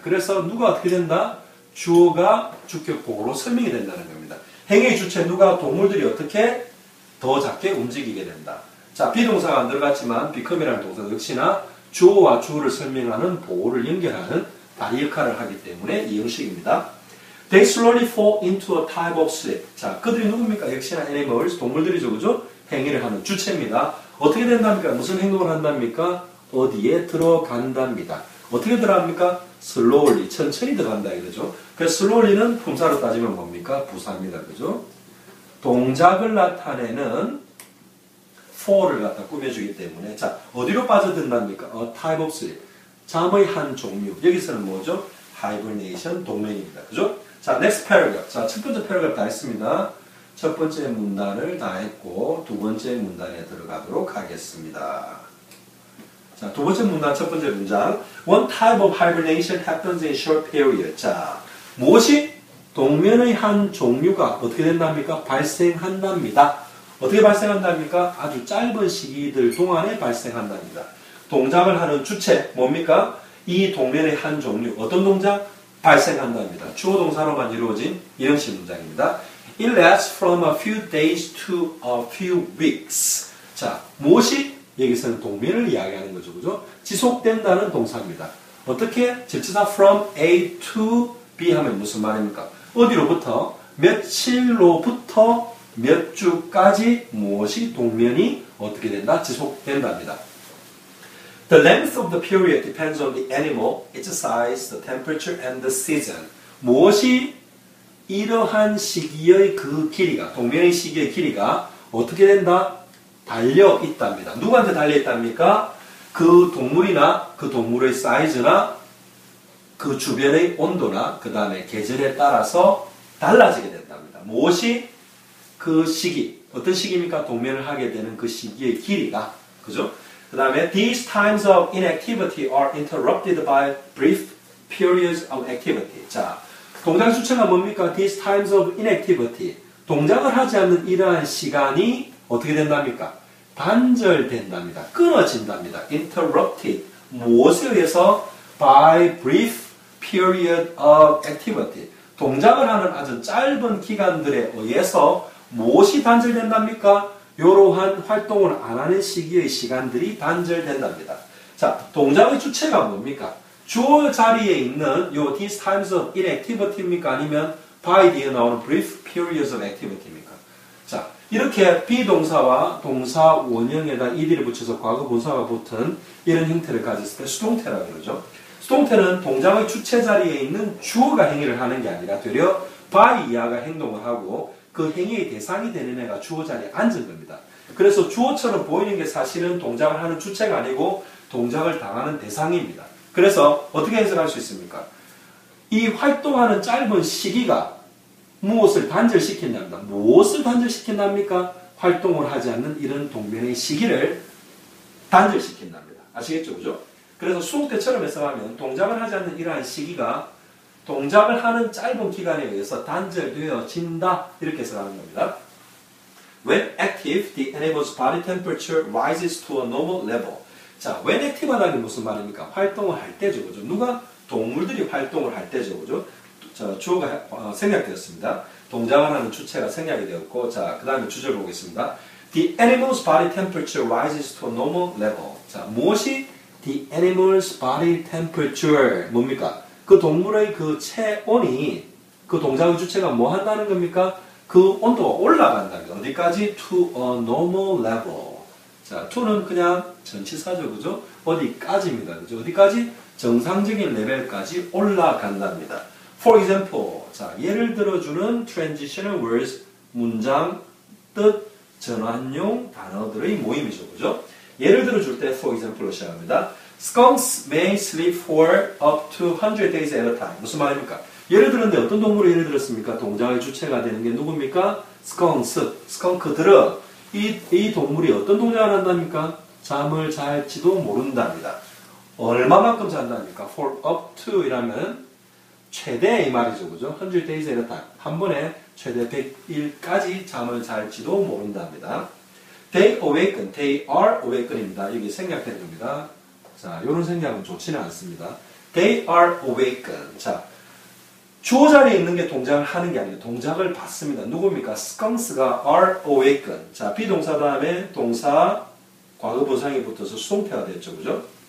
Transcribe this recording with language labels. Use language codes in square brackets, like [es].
[ko] 그래서 누가 어떻게 된다? 주어가 주격보호로 설명이 된다는 겁니다. 행위의 주체 누가? 동물들이 어떻게? 더 작게 움직이게 된다. 자, 비동사가 안 들어갔지만 become이라는 동사 역시나 주어와 주어를 설명하는 보호를 연결하는 다리 역할을 하기 때문에 이 형식입니다. [en] They slowly fall into a type of sleep. [ko] 자, 그들이 누굽니까? 역시나 animals, 동물들이죠. 그죠? 행위를 하는 주체입니다. 어떻게 된답니까? 무슨 행동을 한답니까? 어디에 들어간답니다. 어떻게 들어갑니까? slowly, 천천히 들어간다 이거죠. 그래서 slowly는 품사로 따지면 뭡니까? 부사입니다. 그죠? 동작을 나타내는 for를 갖다 꾸며주기 때문에 자 어디로 빠져든답니까? type of sleep. 잠의 한 종류. 여기서는 뭐죠? hibernation 동면입니다. 그죠? 자, next paragraph. 자, 첫 번째 패러그래프 다 했습니다. 첫 번째 문단을 다 했고 두 번째 문단에 들어가도록 하겠습니다. 자, 두 번째 문단 첫 번째 문장. [en] One type of hibernation happens in short period. [ko] 자, 무엇이 동면의 한 종류가 어떻게 된답니까? 발생한답니다. 어떻게 발생한답니까? 아주 짧은 시기들 동안에 발생한답니다. 동작을 하는 주체 뭡니까? 이 동면의 한 종류 어떤 동작? 발생한답니다. 주어 동사로만 이루어진 이형식 문장입니다. [en] It lasts from a few days to a few weeks. [ko] 자, 무엇이? 여기서는 동면을 이야기하는 거죠. 그죠? 지속된다는 동사입니다. 어떻게? 접지사 from A to B 하면 무슨 말입니까? 어디로부터? 며칠로부터 몇 주까지 무엇이 동면이 어떻게 된다? 지속된답니다. [en] The length of the period depends on the animal, its size, the temperature, and the season. [ko] 무엇이 이러한 시기의 그 길이가, 동면의 시기의 길이가 어떻게 된다? 달려 있답니다. 누구한테 달려 있답니까? 그 동물이나 그 동물의 사이즈나 그 주변의 온도나 그 다음에 계절에 따라서 달라지게 된답니다. 무엇이 그 시기, 어떤 시기입니까? 동면을 하게 되는 그 시기의 길이가, 그죠? [en] 그 다음에 these times of inactivity are interrupted by brief periods of activity. [ko] 자, 동작 주체가 뭡니까? [en] These times of inactivity. [ko] 동작을 하지 않는 이러한 시간이 어떻게 된답니까? 단절된답니다. 끊어진답니다. Interrupted. 무엇에 의해서? [en] By brief period of activity. [ko] 동작을 하는 아주 짧은 기간들에 의해서 무엇이 단절된답니까? 이러한 활동을 안 하는 시기의 시간들이 단절된답니다. 자, 동작의 주체가 뭡니까? 주어 자리에 있는 요 these times of inactivity 입니까? [en] 아니면 by 뒤에 나오는 brief periods of activity입니까? [ko] 자, 이렇게 비동사와 동사 원형에다 ed를 붙여서 과거 분사가 붙은 이런 형태를 가졌을 때 수동태라고 그러죠. 수동태는 동작의 주체 자리에 있는 주어가 행위를 하는 게 아니라 되려 by 이하가 행동을 하고 그 행위의 대상이 되는 애가 주어 자리에 앉은 겁니다. 그래서 주어처럼 보이는 게 사실은 동작을 하는 주체가 아니고 동작을 당하는 대상입니다. 그래서 어떻게 해석할 수 있습니까? 이 활동하는 짧은 시기가 무엇을 단절시킨답니다. 무엇을 단절시킨답니까? 활동을 하지 않는 이런 동면의 시기를 단절시킨답니다. 아시겠죠? 그죠? 그래서 수동태처럼 해석하면 동작을 하지 않는 이러한 시기가 동작을 하는 짧은 기간에 의해서 단절되어진다. 이렇게 해석하는 겁니다. [en] When active, the animal's body temperature rises to a normal level. [ko] 자, when active 하다는 게 무슨 말입니까? 활동을 할 때죠. 그죠? 누가? 동물들이 활동을 할 때죠. 그죠? 자, 주어가 생략되었습니다. 동작을 하는 주체가 생략이 되었고, 자, 그 다음에 주절 보겠습니다. [en] The animal's body temperature rises to a normal level. [ko] 자, 무엇이? The animal's body temperature. 뭡니까? 그 동물의 그 체온이 그 동작의 주체가 뭐 한다는 겁니까? 그 온도가 올라간다는 거. [en] 어디까지? To a normal level. [ko] 자, to는 그냥 전치사죠. 그죠? 어디까지입니다. 그죠? 어디까지? 정상적인 레벨까지 올라간답니다. [en] For example. [ko] 자, 예를 들어주는 transitional words, 문장, 뜻, 전환용 단어들의 모임이죠. 그죠? 예를 들어줄 때 for example로 시작합니다. [en] Skunks may sleep for up to 100 days at a time. [ko] 무슨 말입니까? 예를 들었는데 어떤 동물을 예를 들었습니까? 동작의 주체가 되는 게 누굽니까? Skunks, 스컹크들은 이 동물이 어떤 동작을 한답니까? 잠을 잘지도 모른답니다. 얼마만큼 잔답니까? For up to 이라면 최대 이 말이죠. [en] 그죠? 100 days at a time. [ko] 한 번에 최대 100일까지 잠을 잘지도 모른답니다. [en] They awaken, they are awaken입니다. [ko] 여기 생략된 겁니다. 자, 이런 생략은 좋지는 않습니다. [en] They are awaken. [ko] 자, 주어 자리에 있는 게 동작을 하는 게 아니고 동작을 받습니다. [en] 누굽니까? Skunks가 are awaken. [ko] 자, 비동사 다음에 동사 과거 분사형이 붙어서 수동태가 됐죠. 그죠?